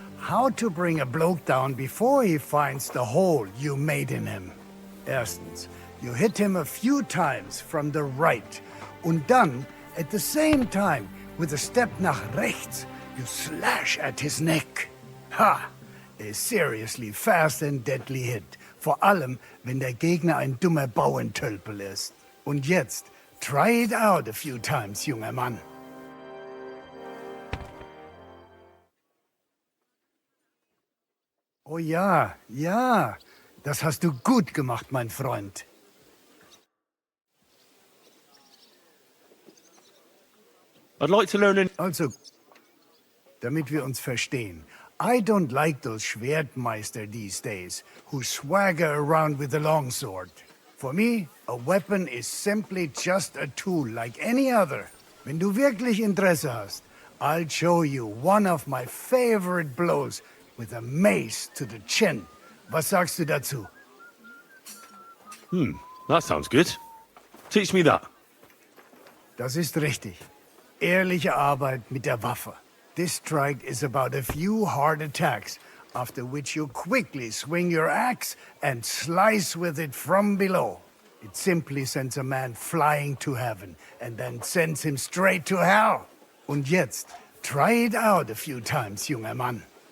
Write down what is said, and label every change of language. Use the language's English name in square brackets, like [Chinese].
[English] How to bring a bloke down before he finds the hole you made in him. [German] Erstens, [English] you hit him a few times from the right. [German] Und dann, [English] at the same time, with a step [German] nach rechts, [English] you slash at his neck. Ha! A seriously fast and deadly hit. [German] Vor allem, wenn der Gegner ein dummer Bauentölpel ist. Und jetzt, [English] try it out a few times, [German] junger Mann. Oh ja, ja. Das hast du gut gemacht, mein Freund. [English] I'd like to learn [German] Also, damit wir uns verstehen. [English] I don't like those Schwertmeister these days, who swagger around with a longsword. For me, a weapon is simply just a tool like any other. [German] Wenn du wirklich Interesse hast, [English] I'll show you one of my favorite blows with a mace to the chin. [German] Was sagst du dazu? [English] That sounds good. Teach me that. [German] Das ist richtig. Ehrliche Arbeit mit der Waffe. [English] This strike is about a few hard attacks, after which you quickly swing your axe and slice with it from below. It simply sends a man flying to heaven and then sends him straight to hell. [German] Und jetzt, [English] try it out a few times, [German] junger Mann.